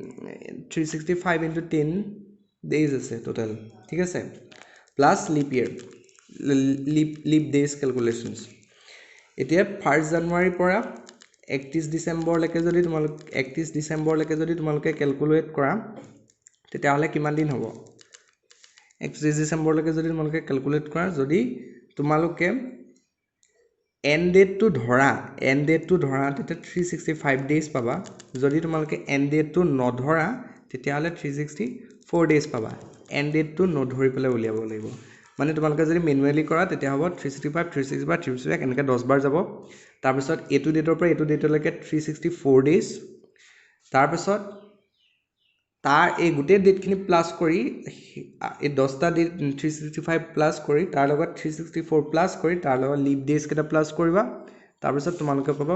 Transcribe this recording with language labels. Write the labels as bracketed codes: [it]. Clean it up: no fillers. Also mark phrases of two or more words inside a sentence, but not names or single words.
[en] 365 into 10 days [as] আছে টোটাল ঠিক আছে প্লাস [en] leap year leap days calculations [as] এতিয়া 1st January পৰা 31 ডিসেম্বৰ লৈকে যদি তোমালোকে ক্যালকুলেট কৰা তেতিয়া হলে কিমান দিন হ'ব 31 ডিসেম্বৰ লৈকে যদি তোমালোকে ক্যালকুলেট কৰা যদি তোমালোকে [en] end date [as] to ধৰা তেতিয়া 365 days পাবা যদি তোমালোকে [en] end date [as] to নধৰা তেতিয়া হলে 364 days পাবা [en] end date [as] to নধৰি পেলাই উলিয়াব লাগিব মানে তোমালোকে যদি ম্যানুয়ালি কৰা তেতিয়া হ'ব 365 365 এনেকৈ 10 বাৰ যাব তাৰ পিছত এটো ডেটৰ পৰা এটো ডেটলৈকে 364 days তাৰ পিছত তাৰ এই গুটে ডেটখিনি প্লাস কৰি এই 10টা ডেট 365 প্লাস কৰি তাৰ লগত 364 প্লাস কৰি তাৰ লগত [en] leap days [as] কেটা প্লাস কৰিবা তাৰ পিছত তোমালোকে পাবা